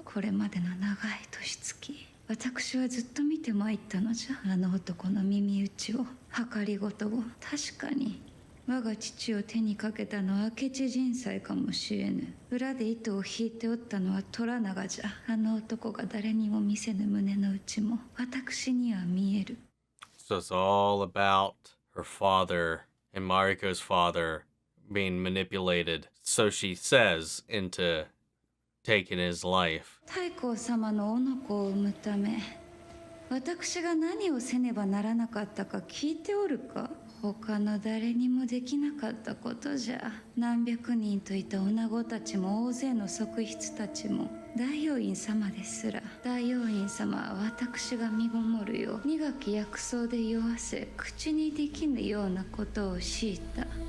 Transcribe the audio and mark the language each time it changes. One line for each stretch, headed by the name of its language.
Japanese: これまでの長い年月、私はずっと見て参ったのじゃ。あの男の耳打ちを、計りごとを。確かに我が父を手にかけたのは明智人災かもしれぬ。裏で糸を引いておったのはToranagaじゃ。あの男が誰にも見せぬ胸の内も私には見える。
English: So it's all about her father and Mariko's father being manipulated, so she says, into taking his life.
Japanese: 太后様のおの子を産むため、私が何をせねばならなかったか聞いておるか。他の誰にもできなかったことじゃ。何百人といた女子たちも大勢の側室たちも大王院様ですら、大王院様は私が身ごもるよう苦き薬草で酔わせ、口にできぬようなことを強いた。